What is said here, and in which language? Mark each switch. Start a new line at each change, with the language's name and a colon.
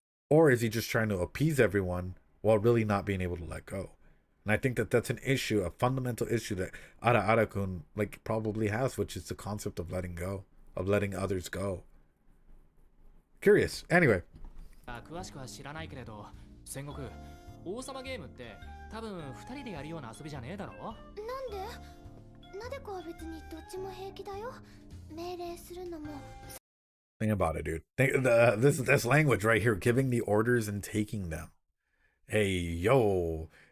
English: Or is he just trying to appease everyone while really not being able to let go? And I think that that's an issue, a fundamental issue that Arakun like probably has, which is the concept of letting go, of letting others go. Curious. Anyway.
Japanese: 詳しくは知らないけれど、戦国王様ゲームって多分2人でやるような遊びじゃねえだろ？なんで？なでこは別にどっちも平気だよ。命令するのも。
English: Think about it, dude. This language right here, giving the orders and taking them. Hey yo.